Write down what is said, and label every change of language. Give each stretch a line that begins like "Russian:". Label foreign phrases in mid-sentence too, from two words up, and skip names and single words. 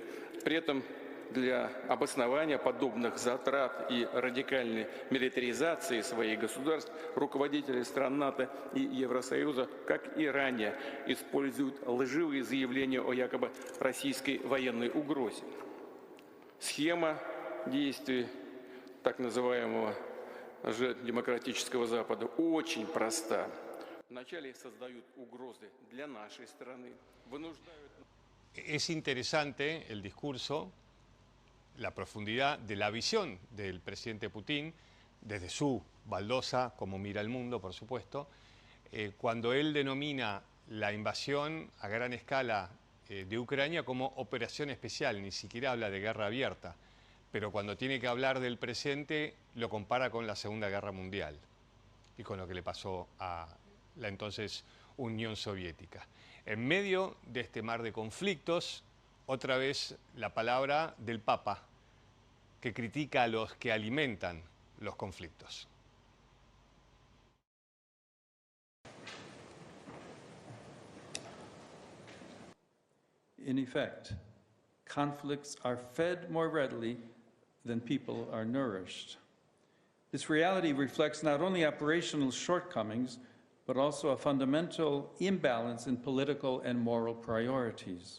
Russian: При этом для обоснования подобных затрат и радикальной милитаризации своих государств руководители стран НАТО и Евросоюза, как и ранее, используют лживые заявления о якобы российской военной угрозе. Схема действий так называемого же демократического Запада очень проста. Вначале создают угрозы для нашей страны, вынуждают...
Spanish: Es interesante el discurso, la profundidad de la visión del presidente Putin, desde su baldosa, como mira el mundo, por supuesto, cuando él denomina la invasión a gran escala de Ucrania como operación especial, ni siquiera habla de guerra abierta, pero cuando tiene que hablar del presente lo compara con la Segunda Guerra Mundial y con lo que le pasó a la entonces Unión Soviética. En medio de este mar de conflictos, otra vez la palabra del Papa, que critica a los que alimentan los conflictos.
English: In effect, conflicts are fed more readily than people are nourished. This reality reflects not only operational shortcomings, but also a fundamental imbalance in political and moral priorities.